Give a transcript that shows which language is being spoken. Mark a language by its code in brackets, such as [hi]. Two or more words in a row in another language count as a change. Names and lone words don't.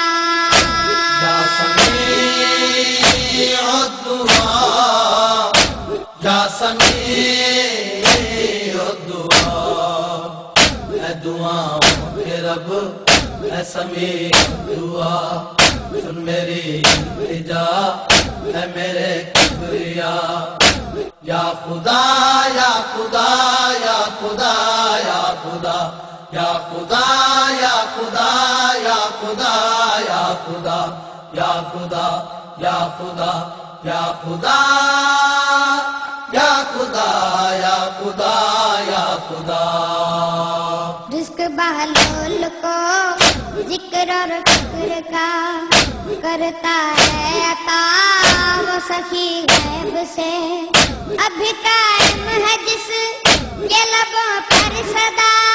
[ar] یا سمیع الدعا یا سمیع الدعا [ur] اے دعا کے رب اے [ar] سمیع الدعا [ur] سن میری التجا اے میرے کبریا یا خدا یا خدا یا خدا یا خدا یا خدا یا خدا یا خدا یا خدا یا خدا یا خدا یا خدا یا خدا یا خدا یا خدا رزق بہلول کو ذکر اور فکر کا کرتا ہے عطا وہ سخی غیب سے ابھی قائم ہے جس کے لبوں پر صدا